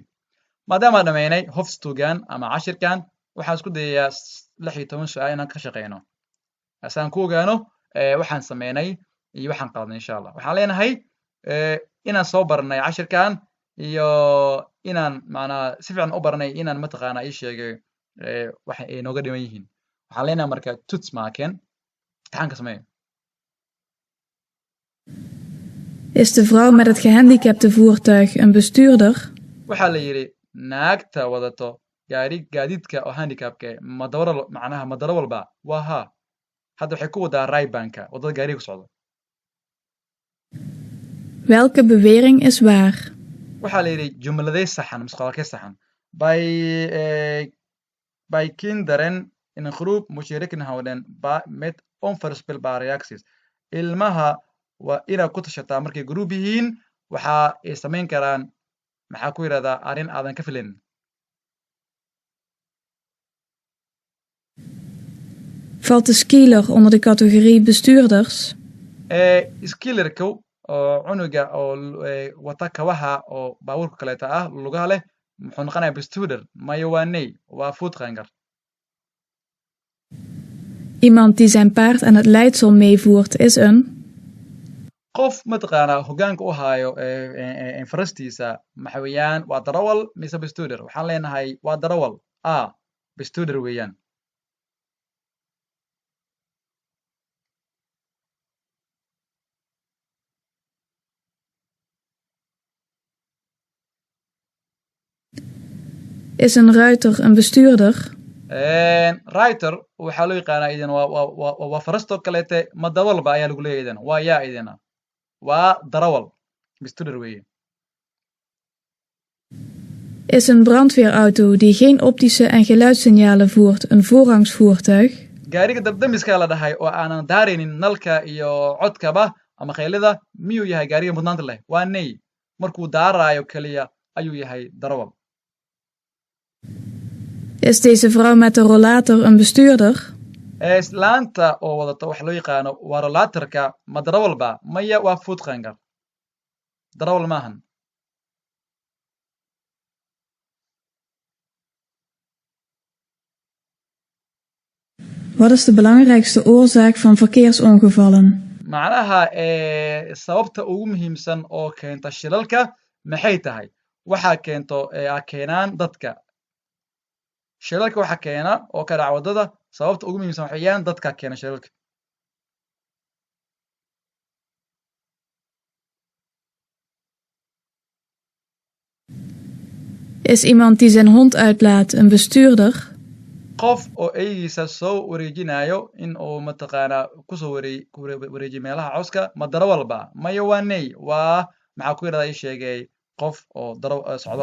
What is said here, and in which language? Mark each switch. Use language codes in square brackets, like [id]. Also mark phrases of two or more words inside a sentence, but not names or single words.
[so] maadaama dhamaynay hofstugan ama cashirkan waxaan isku dayayaa 16 su-aal inaan ka shaqeyno asaan ku ogaano waxaan sameynay iyo waxaan qaladnay [ar] إن شاء الله [so] waxaan leenahay inaan soo baranay cashirkan iyo inaan macnaha si fiican u baranay inaan mataqaanaa ii sheegay waxa ay nooga dhiman yihiin waxaan leenahay marka [nl] tuts maken [so] imtixaanka samee [nl] Is de vrouw met het gehandicapte voertuig een bestuurder? [so] waxaa la yidhi naagta wadato gaadiidka oo handicapka macnaha madaro walba waa haa hadda waxay ku wadaa raybanka waddada gaariga ku socdo [nl] Welke bewering is waar? [so] waxaa la yidhi jumladay saxan misqaalkee saxan [nl] by kinderen in een groep moet je rekening houden met onvoorspelbare reacties [so] ilmaha waa inaad ku tashataa markay group yihiin waxa ay samayn karaan maxaa ku yidhahdaa arrin aadan ka filayn [nl] Valt de skieler onder de categorie bestuurders? [so] skillerka oo cunuga oo wata kabaha oo baabuurka kaleeta ah lugaha leh muxuu noqonayaa bestuurder maya waa ney waa voetganger [nl] Iemand die zijn paard aan het leidsel meevoert is een... [so] qof mataqaanaa hoggaanka u haayo farastiisa maxa weeyaan waa darawal mise bestuurder waxaan leenahay waa darawal bestuurder weeyaan [nl] Is een ruiter een bestuurder? [so] ruiter waxaa loo yaqaanaa idin waa farastoo kaleete ma darawalba ayaa lagu leeyahay idin waa yaa idina waa darawal bestuurder weeye [nl] Is een brandweerauto die geen optische en geluidssignalen voert een voorrangsvoertuig? [so] gaariga dabdamiskaa la dhahay oo aanan daaraynin nalka iyo codkaba ama khaylida miyuu yahay gaariga mudnaanta leh waa ney markuu daaraayo keliya ayuu yahay darawal [nl] Is deze vrouw met de rollator een bestuurder? [so] islaanta oo wadata waxa loo yaqaano waa rollatorka ma darawalba maya waa voetganger darawal maahan [nl] Wat is de belangrijkste oorzaak van verkeersongevallen? [so] macnaha sababta ugu muhiimsan oo keenta shilalka maxay tahay waxaa keenaan dadka shilalka waxa keena oo ka dhaca waddada sababta ugu muhiimsan waxa weeyaan dadka keena shilalka [nl] Is iemand die zijn hond uitlaat een bestuurder? [so] qof oo eygiisa soo wareejinayo in uu mataqaanaa kusoo wareejiyo meelaha cawska ma darawalba maya waa ney waa maxaa ku yidhahdaa ii sheegay qof oo socdo